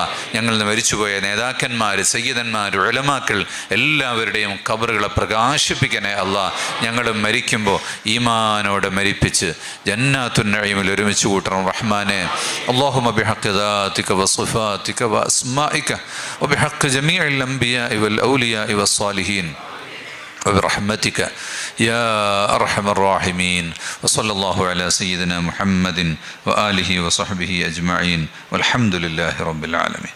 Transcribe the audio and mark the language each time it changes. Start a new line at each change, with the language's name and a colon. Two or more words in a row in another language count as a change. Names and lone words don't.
Malayalam: ഞങ്ങളിൽ നിന്ന് മരിച്ചുപോയ നേതാക്കന്മാർ, സയ്യിദന്മാർ, ഉലമാക്കൾ എല്ലാവരുടെയും ഖബറുകളെ പ്രകാശിപ്പിക്കണേ അല്ലാ. ഞങ്ങൾ മരിക്കുമ്പോൾ ഈമാനോടെ മരിപ്പിച്ച്
Arabic: جنات النعيم
Malayalam: ഒരുമിച്ച് കൂട്ടണം റഹ്മാനെ.
Arabic: اللهم بحق ذاتك وصفاتك وأسمائك وبحق جميع الأنبياء والأولياء والصالحين وبرحمتك يا أرحم الراحمين وصلى الله على سيدنا محمد وآله وصحبه أجمعين والحمد لله رب العالمين.